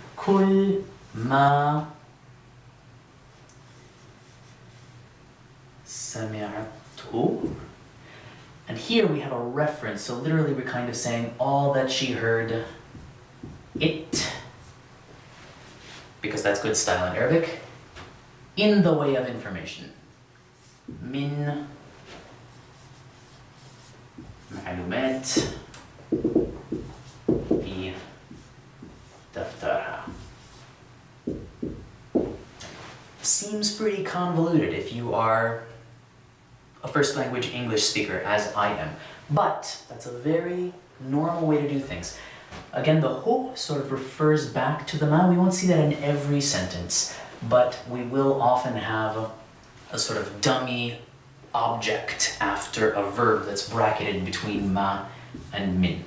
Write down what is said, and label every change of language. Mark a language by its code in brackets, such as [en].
[ar] كل ما سمعته. [en] And here we have a reference, so literally we're kind of saying all that she heard it, because that's good style in Arabic, in the way of information. [ar] Min معلومات في دفترها. [en] Seems pretty convoluted if you are a first language English speaker, as I am. But that's a very normal way to do things. Again, the ho sort of refers back to the ma. We won't see that in every sentence, but we will often have a sort of dummy object after a verb that's bracketed between ma and min.